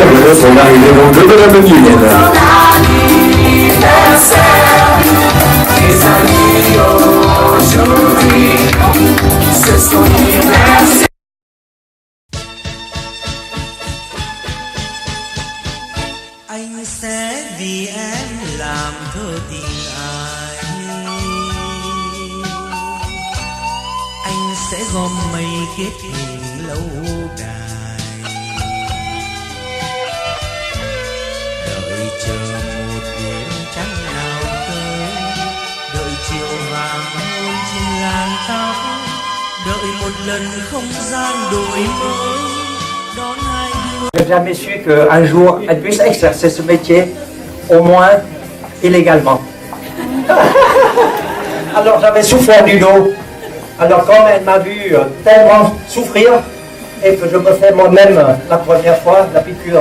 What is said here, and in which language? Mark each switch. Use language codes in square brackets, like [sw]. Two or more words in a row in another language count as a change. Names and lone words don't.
[fr] son arrivée donc de la Monienne. Les amis aujourd'hui, c'est son anniversaire. [vi] Anh sẽ vì em làm thơ tình ai, anh sẽ gom mây kết hình lâu đài, đợi chờ một đêm trăng nào tới, đợi chiều vàng hôn trên làn tóc, đợi một lần không gian đổi mới đón hai đứa. [fr] Je n'ai jamais su qu'un jour, elle puisse exercer ce métier, au moins illégalement. Alors j'avais souffert du dos. Alors quand elle m'a vu tellement souffrir, et que je me fais moi-même la première fois la piqûre.